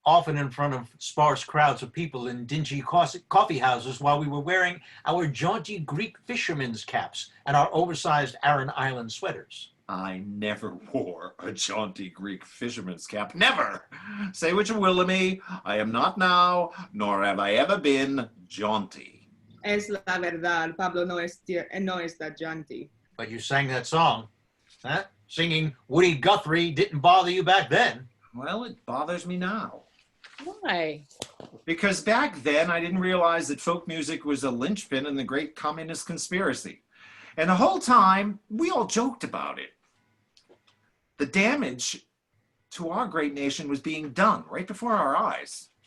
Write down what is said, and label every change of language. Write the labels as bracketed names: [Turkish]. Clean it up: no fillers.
[English] Often in front of sparse crowds of people in dingy coffee houses while we were wearing our jaunty Greek fishermen's caps and our oversized Aran Island sweaters. I never wore a jaunty Greek fisherman's cap. Never! Say what you will of me, I am not now, nor have I ever been, jaunty. [Spanish] Es la verdad, Pablo no está [English] jaunty. But you sang that song, huh? Singing Woody Guthrie didn't bother you back then. Well, it bothers me now. Why? Because back then, I didn't realize that folk music was a linchpin in the great communist conspiracy. And the whole time, we all joked about it. The damage to our great nation was being done right before our eyes.